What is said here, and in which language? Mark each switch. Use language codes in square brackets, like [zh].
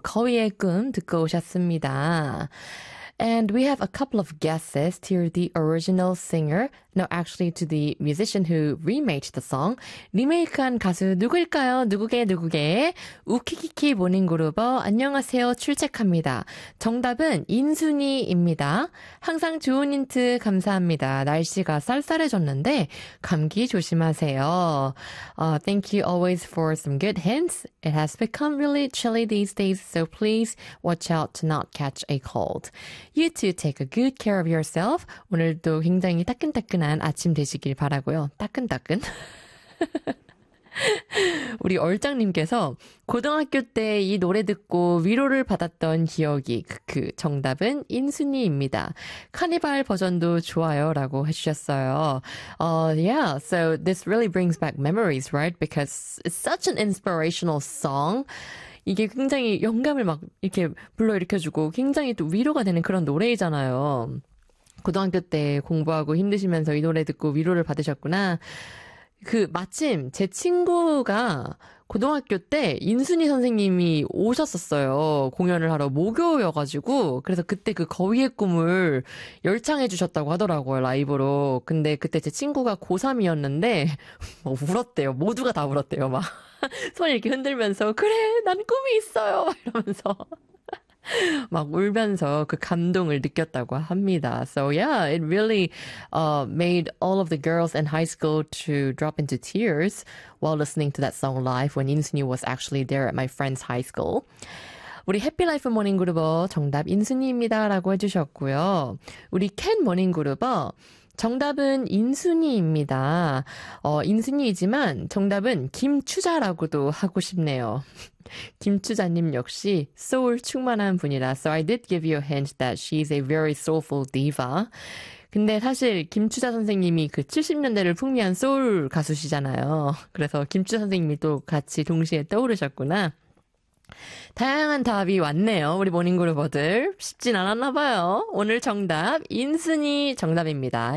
[ko] 거위의 꿈 듣고 오셨습니다. [en] And we have a couple of guesses to the original singer. No, actually to the musician who remade the song. [ko] 리메이크한 가수 누구일까요? 누구게 누구게? 우키키키 모닝그루버 안녕하세요. 출첵합니다. 정답은 인순이입니다. 항상 좋은 힌트 감사합니다. 날씨가 쌀쌀해졌는데 감기 조심하세요. [en] Thank you always for some good hints. It has become really chilly these days, so please watch out to not catch a cold. You too, take a good care of yourself. [ko] 오늘도 굉장히 따끈따끈한 아침 되시길 바라고요. 따끈따끈. 우리 얼짱님께서 고등학교 때이 노래 듣고 위로를 받았던 기억이 그 정답은 인순이입니다. 카니발 버전도 좋아요라고 해주셨어요. [en] Yeah, so this really brings back memories, right? Because it's such an inspirational song. [ko] 이게 굉장히 영감을 막 이렇게 불러일으켜주고 굉장히 또 위로가 되는 그런 노래이잖아요. 고등학교 때 공부하고 힘드시면서 이 노래 듣고 위로를 받으셨구나. 그 마침 제 친구가 고등학교 때 인순이 선생님이 오셨었어요. 공연을 하러 모교여가지고 그래서 그때 그 거위의 꿈을 열창해 주셨다고 하더라고요. 라이브로. 근데 그때 제 친구가 고3이었는데 뭐 울었대요. 모두가 다 울었대요. 막 손을 이렇게 흔들면서 그래 난 꿈이 있어요 이러면서 막 울면서 그 감동을 느꼈다고 합니다. [en] So yeah, it really made all of the girls in high school to drop into tears while listening to that song live when 인순이 was actually there at my friend's high school. [ko] 우리 해피 라이프 모닝 그루버 정답 인순이입니다라고 해주셨고요. 우리 캔 모닝 그루버 정답은 인순이입니다. 인순이이지만 정답은 김추자라고도 하고 싶네요. 김추자님 역시 소울 충만한 분이라. [en] So I did give you a hint that she's a very soulful diva. [ko] 근데 사실 김추자 선생님이 그 70년대를 풍미한 소울 가수시잖아요. 그래서 김추자 선생님이 또 같이 동시에 떠오르셨구나. 다양한 답이 왔네요. 우리 모닝그루버들. 쉽진 않았나 봐요. 오늘 정답, 인순이 정답입니다.